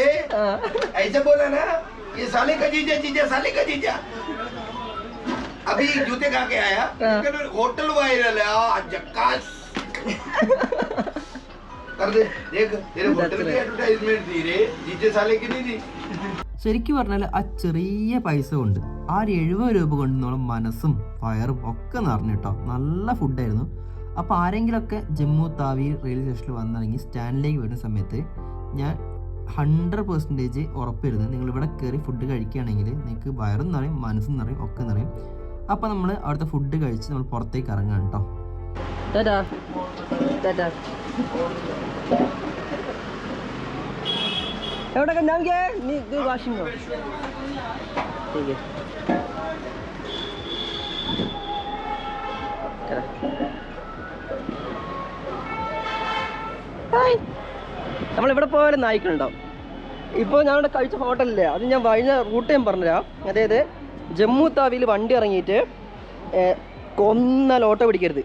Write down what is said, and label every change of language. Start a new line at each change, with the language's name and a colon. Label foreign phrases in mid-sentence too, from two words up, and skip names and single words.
Hindi: ऐसा बोला ना, ये साले का जीजा, जीजा साले का जीजा. अभी जूते खा के आया, होटल वायरल है. जक्कास कर दे, देख तेरे होटल की एडवर्टाइजमेंट दी रे, जीजे साले की नहीं दी.
Malayalam: ശരിക്കും പറഞ്ഞാൽ ആ ചെറിയ പൈസ കൊണ്ട് ആ 70 രൂപ കൊണ്ട് നമ്മുടെ മനസ്സും വയറും ഒക്കെ നിറഞ്ഞു കേട്ടോ. നല്ല ഫുഡായിരുന്നു. അപ്പോൾ ആരെങ്കിലുമൊക്കെ ജമ്മു താവി റെയിൽവേ സ്റ്റേഷനിൽ വന്നാണെങ്കിൽ സ്റ്റാൻഡിലേക്ക് വരുന്ന സമയത്ത് ഞാൻ 100% ഉറപ്പ് തരുന്നത് നിങ്ങൾ ഇവിടെ കയറി ഫുഡ് കഴിക്കുകയാണെങ്കിൽ നിങ്ങൾക്ക് വയറും നിറയും മനസ്സും നിറയും ഒക്കെ നിറയും. അപ്പോൾ നമ്മൾ അവിടുത്തെ ഫുഡ് കഴിച്ച് നമ്മൾ പുറത്തേക്ക് ഇറങ്ങാം കേട്ടോ.
Hindi: एवढा का नाम क्या है? नहीं वाशिंग हो ठीक है.
Malayalam: നമ്മളിവിടെ പോയാലും നായ്ക്കളുണ്ടാവും. ഇപ്പോൾ ഞങ്ങളുടെ കഴിച്ച ഹോട്ടലില്ലേ, അത് ഞാൻ കഴിഞ്ഞ റൂട്ട് ഞാൻ പറഞ്ഞുതരാം. അതായത് ജമ്മു താവിയിൽ വണ്ടി ഇറങ്ങിയിട്ട് കൊന്നാൽ ഓട്ടോ പിടിക്കരുത്.